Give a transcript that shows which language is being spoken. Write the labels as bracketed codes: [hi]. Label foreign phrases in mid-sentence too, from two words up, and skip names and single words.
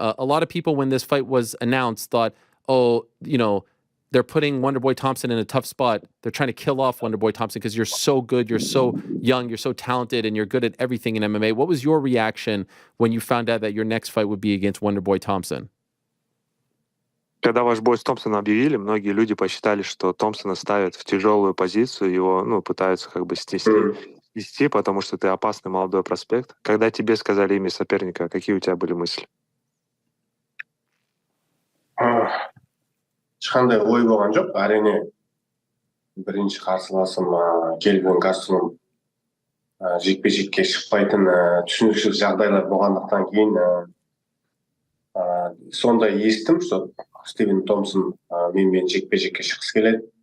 [en] A lot of people, when this fight was announced, thought, they're putting Wonderboy Thompson in a tough spot. They're trying to kill off Wonderboy Thompson because you're so good, you're so young, you're so talented, and you're good at everything in MMA. What was your reaction when you found out that your next fight would be against Wonderboy Thompson? [ru] Когда ваш бой с Томпсоном объявили, многие люди посчитали, что Томпсона ставят в тяжелую позицию, его, пытаются как бы снести, потому что ты опасный молодой проспект. Когда тебе сказали имя соперника, какие у тебя были мысли? [kk] Ешқандай ой болған жоқ. Әрине, бірінші қарсыласым Келвин Гастроном жекпе-жекке шықпайтын түсініксіз жағдайлар болғандықтан кейін сондай естім, что Стивен Томпсон менімен жекпе-жекке шыққысы келеді.